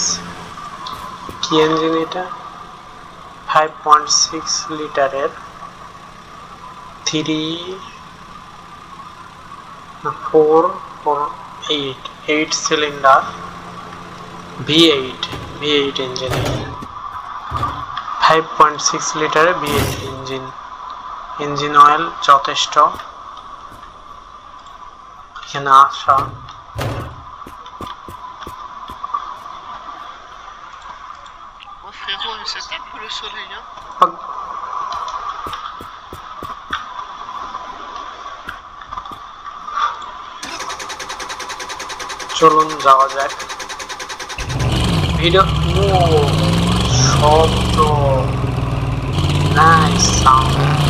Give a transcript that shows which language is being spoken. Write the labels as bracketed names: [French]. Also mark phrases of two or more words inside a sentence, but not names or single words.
[Bangla] কি ইঞ্জিন এটা? 5.6 লিটারের 8 সিলিন্ডার V8 ইঞ্জিন। 5.6 লিটারের V8 ইঞ্জিন। ইঞ্জিন অয়েল যথেষ্ট। এখানে আসা [French] Oh frérot, mais ça tape le soleil, hein. [Bangla] চলুন যাওয়া যাক। ভিডিও শব্দ [English] nice sound.